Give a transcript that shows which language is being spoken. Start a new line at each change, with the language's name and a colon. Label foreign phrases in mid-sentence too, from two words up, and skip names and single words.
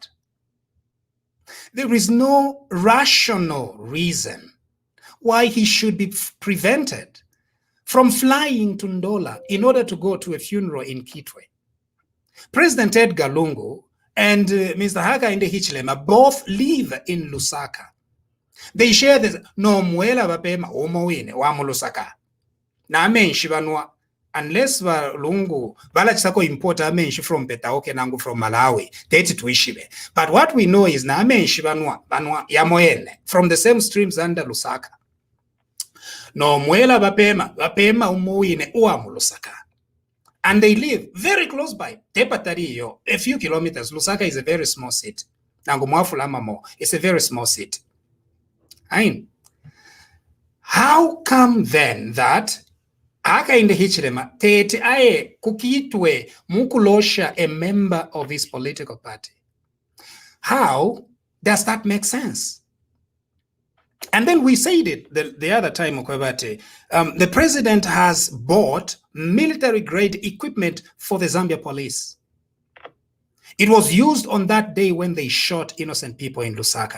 English: There is no rational reason why he should be prevented from flying to Ndola in order to go to a funeral in Kitwe. President Edgar Lungu and Mr. Hakainde Hichilema both live in Lusaka. They share this
Bemba: no mwela bapema omowine wa Lusaka. Na amenshi banwa unless Lungu balachisako import amenshi
English: from Betaoke
Bemba: nangu
English: from Malawi
Bemba: teti tuishibe.
English: But what we know is
Bemba: na amenshi banwa yamoene
English: from the same streams under Lusaka.
Bemba: No mwela bapema umowine wa Lusaka.
English: And they live very close by. Tepatariyo, a few kilometers. Lusaka is a very small city. Nangu it's a very small city. How come then that Hakainde Hichilema
Bemba: tete aye kukitwe mukulosha
English: a member of his political party? How does that make sense? And then we said it the other time, the president has bought military-grade equipment for the Zambia police. It was used on that day when they shot innocent people in Lusaka.